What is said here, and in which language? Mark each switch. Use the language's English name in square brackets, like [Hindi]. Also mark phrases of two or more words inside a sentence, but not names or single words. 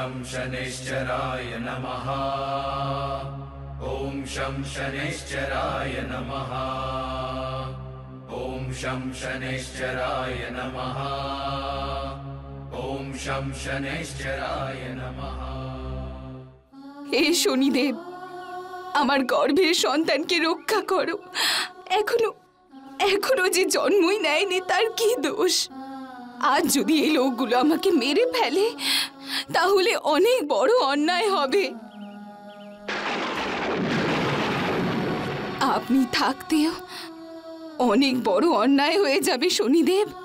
[Sanskrit] शनैश्चराय नमः। ॐ शं शनैश्चराय नमः। ॐ शं शनैश्चराय नमः। ॐ शं शनैश्चराय नमः। [Hindi] हे शनिदेव, [Bangla] আমার গর্ভের সন্তানকে রক্ষা করো। এখনো যে জন্মই নেয়নি তার কি দোষ? আজ যদি এই লোকগুলো আমাকে মেরে ফেলে তাহলে অনেক বড় অন্যায় হবে। আপনি থাকতেও অনেক বড় অন্যায় হয়ে যাবে শনিদেব।